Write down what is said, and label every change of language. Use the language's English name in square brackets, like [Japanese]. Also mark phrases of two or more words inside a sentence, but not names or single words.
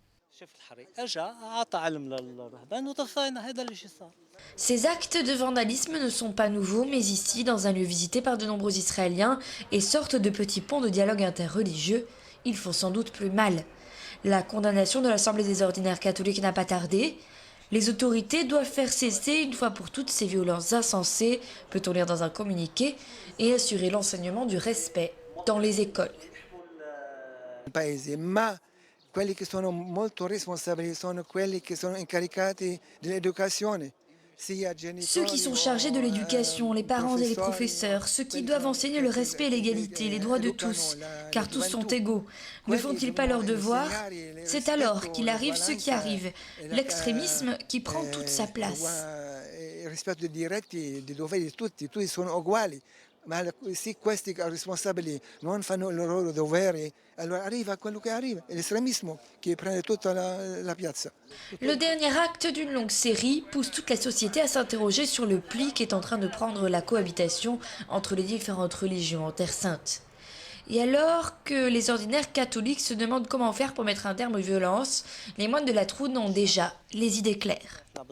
[French] Ces actes de vandalisme ne sont pas nouveaux, mais ici, dans un lieu visité par de nombreux Israéliens et sorte de petits ponts de dialogue interreligieux, ils font sans doute plus mal. La condamnation de l'Assemblée des ordinaires catholiques n'a pas tardé. Les autorités doivent faire cesser une fois pour toutes ces violences insensées, peut-on lire dans un communiqué, et assurer l'enseignement du respect dans les écoles. [Italian] Quelli che sono molto responsabili sono quelli che sono incaricati dell'educazione. [French] Ceux qui sont chargés de l'éducation, les parents et les professeurs, ceux qui doivent enseigner le respect et l'égalité, les droits de tous, car tous sont égaux. Ne font-ils pas leur devoir? C'est alors qu'il arrive ce qui arrive, l'extrémisme qui prend toute sa place. [Italian] Il rispetto dei diritti, dei doveri di tutti sono uguali. Ma se questi responsabili non fanno i loro doveri, allora arriva quello che arriva, [French] l'estrémisme qui prend toute [Italian] la piazza. [French] Le dernier acte d'une longue série pousse toute la société à s'interroger sur le pli qu'est en train de prendre la cohabitation entre les différentes religions en Terre Sainte. Et alors que les ordinaires catholiques se demandent comment faire pour mettre un terme aux violences, les moines de Latroun ont déjà les idées claires.